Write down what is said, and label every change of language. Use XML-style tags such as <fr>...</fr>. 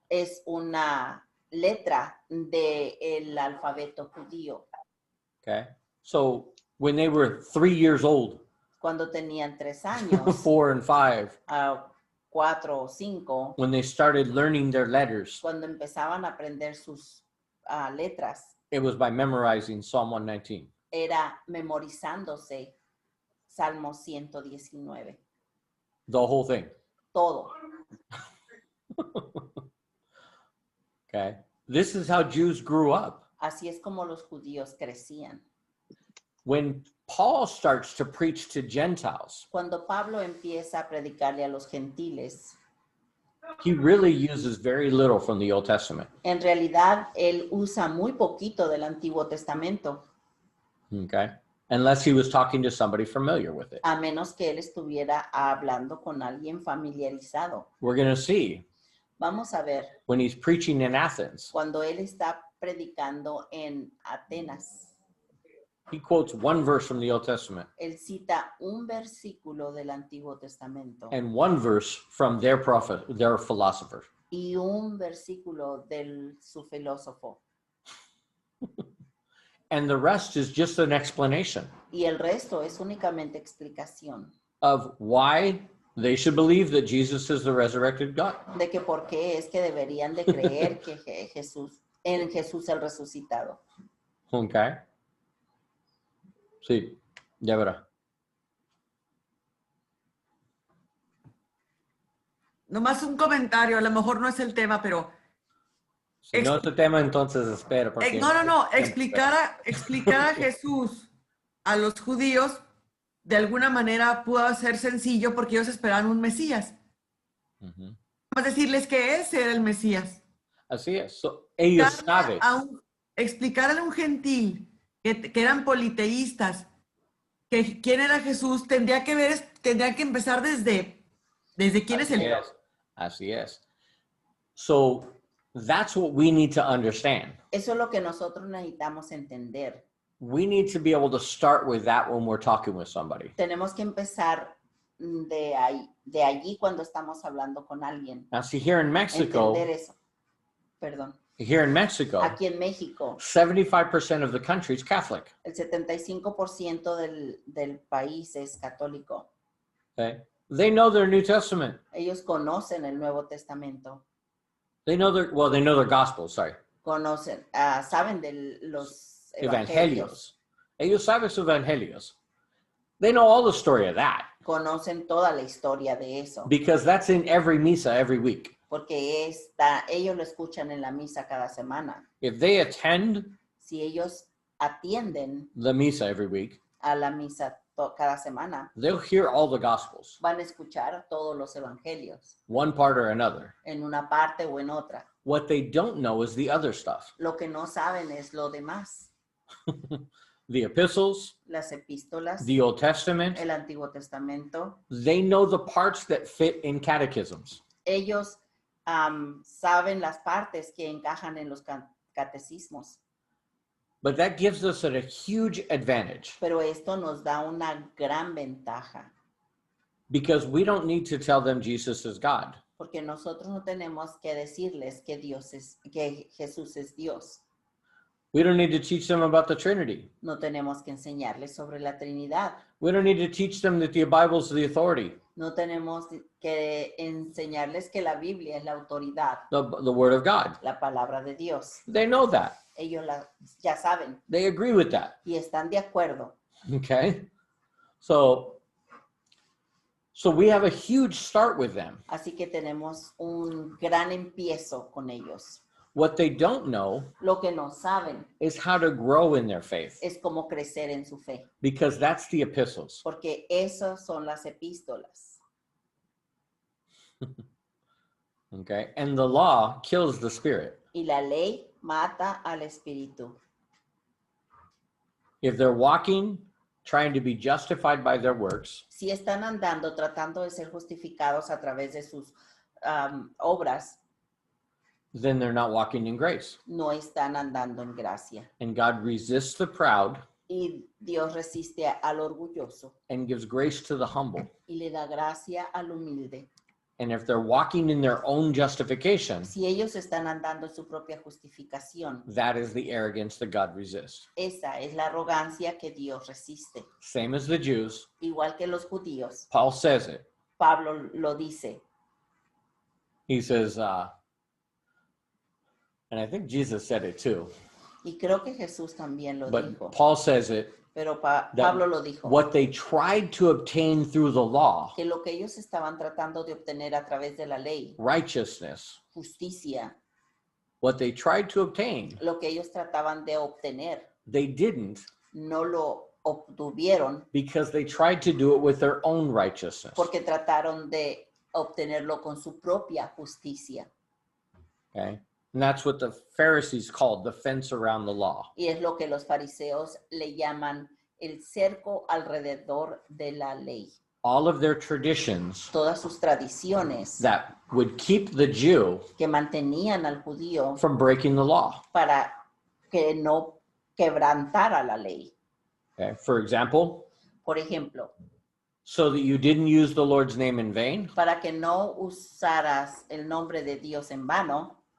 <es>es una letra del alfabeto judío.</es> <en>Okay. So when they were 3 years old,</en> <es>Cuando tenían 3 años,</es> <en>4 and 5,</en> <es>4 o 5,</es> <en>when they started learning their letters,</en> <es>cuando empezaban a aprender sus letras,</es> <en>it was by memorizing Psalm 119.</en> <es>era memorizándose Salmo 119.</es> <en>The whole thing.</en> <es>Todo.</es> <en>Okay. This is how Jews grew up.</en> <es>Así es como los judíos crecían.</es> <en>When Paul starts to preach to Gentiles,</en> <es>Cuando Pablo empieza a predicarle a los gentiles,</es> <en>he really uses very little from the Old Testament.</en> <es>en realidad él usa muy poquito del Antiguo Testamento,</es> <en>Okay. Unless he was talking to somebody familiar with it.</en> <es>a menos que él estuviera hablando con alguien familiarizado.</es> <en>We're going to see</en> <es>Vamos a ver,</es> <en>when he's preaching in Athens,</en> <es>cuando él está predicando en Atenas,</es> <en>he quotes one verse from the Old Testament</en> <es>él cita un versículo del Antiguo Testamento</es> <en>and one verse from their prophet, their philosopher.</en> <es>y un versículo de su filósofo.</es> <en>And the rest is just an explanation</en> <es>Y el resto es únicamente explicación</es> <en>of why they should believe that Jesus is the resurrected God.</en> <es>de que por qué es que deberían de creer que en Jesús el resucitado. Okay. Sí, ya verá. Nomás un comentario, a lo mejor no es el tema, pero Si no es el tema, entonces espera. porque- no, explicar a Jesús a los judíos de alguna manera pudo ser sencillo porque ellos esperaban un Mesías. Ujú. Vamos a decirles que ese era el Mesías. Así es. So, ellos saben. Explicarle a un gentil que eran politeístas que quién era Jesús, tendría que empezar desde quién es el Dios. Así es.</es> <en>So that's what we need to understand.</en> <es>Eso es lo que nosotros necesitamos entender.</es> <en>We need to be able to start with that when we're talking with somebody.</en> <es>Tenemos que empezar de allí cuando estamos hablando con alguien.</es> <en>Now, see, here in Mexico,</en> <es>Entender eso. Perdón. Aquí en México,</es> <en>75% of the country is Catholic.</en> <es>el 75% del país es católico.</es> <en>Okay? They know their New Testament.</en> <es>Ellos conocen el Nuevo Testamento.</es> <en>They know their Gospels, sorry.</en> <es>Saben de los Evangelios. Ellos saben sus evangelios.</es> <en>They know all the story of that</en> <es>Conocen toda la historia de eso.</es> <en>because that's in every misa every week.</en> <es>Porque ellos lo escuchan en la misa cada semana.</es> <en>If they attend</en> <es>Si ellos atienden</es> <en>the misa every week,</en> <es>a la misa cada semana,</es> <en>they'll hear all the Gospels,</en> <es>van a escuchar todos los evangelios,</es> <en>one part or another.</en> <es>en una parte o en otra.</es> <en>What they don't know is the other stuff.</en> <es>Lo que no saben es lo demás.</es> <en>The epistles,</en> <es>Las epístolas,</es> <en>the Old Testament,</en> <es>el Antiguo Testamento.</es> <en>they know the parts that fit in catechisms.</en> <es>Ellos saben las partes que encajan en los catecismos.</es> <en>But that gives us a huge advantage</en> <es>Pero esto nos da una gran ventaja.</es> <en>because we don't need to tell them Jesus is God.</en> <es>Porque nosotros no tenemos que decirles que Jesús es Dios.</es> <en>We don't need to teach them about the Trinity.</en> <es>No tenemos que enseñarles sobre la Trinidad.</es> <en>We don't need to teach them that the Bible is the authority.</en> <es>No tenemos que enseñarles que la Biblia es la autoridad,</es> <en>the Word of God.</en> <es>la palabra de Dios.</es> <en>They know that.</en> <es>Ellos ya saben</es> <en>They agree with that.</en> <es>y están de acuerdo.</es> <en>Okay? So we have a huge start with them.</en> <es>Así que tenemos un gran empiezo con ellos.</es> <en>What they don't know</en> <es>Lo que no saben</es> <en>is how to grow in their faith,</en> <es>es cómo crecer en su fe,</es> <en>because that's the epistles.</en> <es>porque esas son las epístolas.</es> <en>Okay? And the law kills the spirit.</en> <es>Y la ley mata al espíritu.</es> <en>If they're walking, trying to be justified by their works,</en> <es>Si están andando tratando de ser justificados a través de sus obras,</es> <en>then they're not walking in grace.</en> <es>no están andando en gracia.</es> <en>And God resists the proud</en> <es>Y Dios resiste al orgulloso</es> <en>and gives grace to the humble.</en> <es>y le da gracia al humilde.</es> <en>And if they're walking in their own justification,</en> <es>Si ellos están andando en su propia justificación,</es> <en>that is the arrogance that God resists.</en> <es>esa es la arrogancia que Dios resiste.</es> <en>Same as the Jews.</en> <es>Igual que los judíos,</es> <en>Paul says it.</en> <es>Pablo lo dice.</es> <en>He says, and I think Jesus said it too,</en> <es>Y creo que Jesús también lo dijo.</es> <en>but Paul says it,</en> <es>Pero Pablo lo dijo.</es> <en>what they tried to obtain through the law,</en> <es>Que lo que ellos estaban tratando de obtener a través de la ley,</es> <en>righteousness,</en> <es>justicia,</es> <en>what they tried to obtain,</en> <es>lo que ellos trataban de obtener,</es> <en>they didn't</en> <es>no lo obtuvieron</es> <en>because they tried to do it with their own righteousness.</en> <es>porque trataron de obtenerlo con su propia justicia.</es> <en>Okay? And that's what the Pharisees called the fence around the law.</en> <es>Y es lo que los fariseos le llaman el cerco alrededor de la ley.</es> <en>All of their traditions</en> <es>Todas sus tradiciones</es> <en>that would keep the Jew</en> <es>que mantenían al judío</es> <en>from breaking the law.</en> <es>para que no quebrantara la ley.</es> <en>Okay? For example,</en> <es>Por ejemplo,</es> <en>so that you didn't use the Lord's name in vain,</en> <es>para que no usaras el nombre de Dios en vano,</es>